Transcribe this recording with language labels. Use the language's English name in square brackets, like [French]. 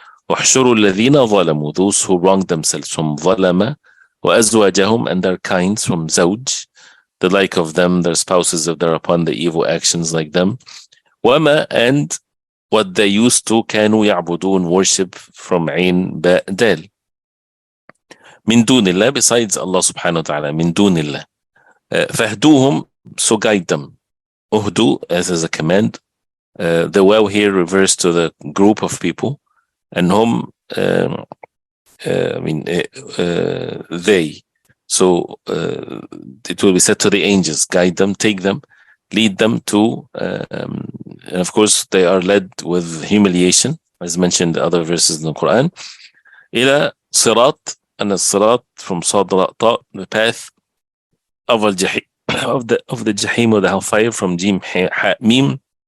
[Arabic] وَحْشُرُوا الَّذِينَ ظَلَمُوا, [English] those who wronged themselves, from ظَلَمَ, [Arabic] وَأَزْوَاجَهُم, [English] and their kinds, from زَوْج, the like of them, their spouses, if they're upon the evil actions like them. وَمَا, and what they used to, [Arabic] كَانُوا يَعْبُدُونَ, [English] worship, from [Arabic] عين باء دال. من دون الله, [English] besides Allah subhanahu wa ta'ala, [Arabic] من دون الله. [English] فَهْدُوهُم, so guide them. Uhdu, as is a command. The waw here refers to the group of people, and hum, they. So it will be said to the angels, guide them, take them, lead them to, and of course they are led with humiliation, as mentioned in other verses in the Quran, [Arabic] إلى صراط, [English] and the صراط from صاد راء, the path of al-jahim, of the jahim, or the hellfire, from jim ha mim.